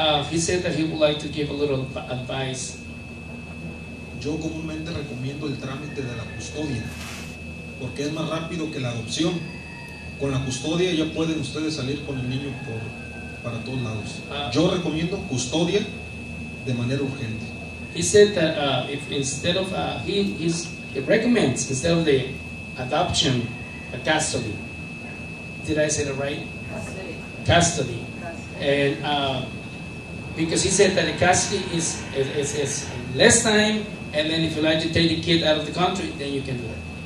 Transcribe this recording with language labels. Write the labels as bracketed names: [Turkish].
[English] He said that he would like to give a little advice. [Spanish] Yo comúnmente recomiendo el trámite de la custodia, porque es más rápido que la adopción. Con la custodia ya pueden ustedes salir con el niño para todos lados. Yo recomiendo custodia de manera urgente. [English] He said that if instead of he recommends instead of the adoption, a custody. Did I say that right? Custody. And because he said that the custody is less time, and then if you like to take the kid out of the country, then you can do it.